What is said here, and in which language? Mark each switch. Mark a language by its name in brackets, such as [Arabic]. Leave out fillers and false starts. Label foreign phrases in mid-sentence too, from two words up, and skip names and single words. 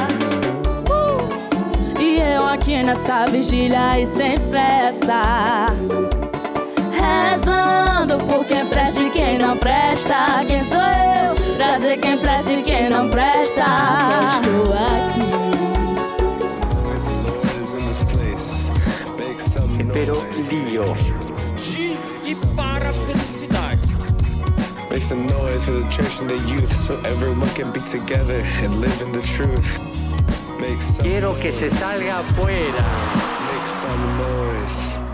[Portuguese] E eu aqui nessa vigília e sem pressa, rezando por quem presta e quem não presta. Quem sou eu pra dizer quem presta e quem não presta? Estou aqui. [Spanish] Pero Dio. [Portuguese] De e para a felicidade. [English] Make some noise for the church and the youth, so everyone can be together and live in the truth. Make some [Spanish] Quiero que se salga afuera. [English] Make some noise.